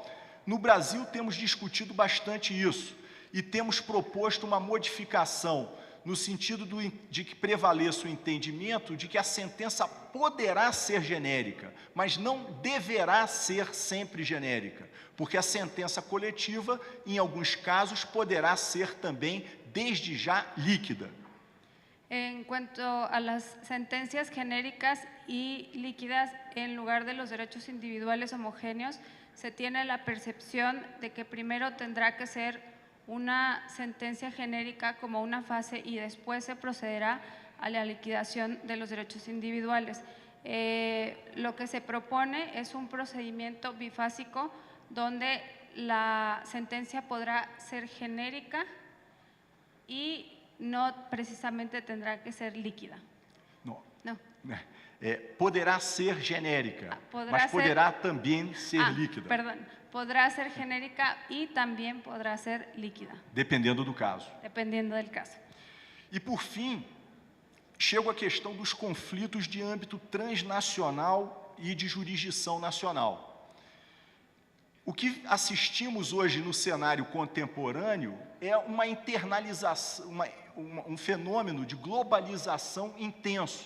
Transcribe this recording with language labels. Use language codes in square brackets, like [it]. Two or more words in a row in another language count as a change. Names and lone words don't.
[pt] No Brasil, temos discutido bastante isso e temos proposto uma modificação no sentido de que prevaleça o entendimento de que a sentença poderá ser genérica, mas não deverá ser sempre genérica, porque a sentença coletiva, em alguns casos, poderá ser também, desde já, líquida. [es] En cuanto a las sentencias genéricas y líquidas, en lugar de los derechos individuales homogéneos, se tiene la percepción de que primero tendrá que ser una sentencia genérica como una fase y después se procederá a la liquidación de los derechos individuales. Lo que se propone es un procedimiento bifásico donde la sentencia podrá ser genérica y no precisamente tendrá que ser líquida. [pt] Não. [es] No. [pt] Poderá ser genérica, [es] Podrá [pt] mas ser- poderá também ser líquida, [es] Perdón, podrá ser genérica y también podrá ser líquida, [pt] dependendo do caso. [es] dependiendo del caso. [pt] E, por fim, chego à questão dos conflitos de âmbito transnacional e de jurisdição nacional. O que assistimos hoje no cenário contemporâneo é uma internalização, um fenômeno de globalização intenso.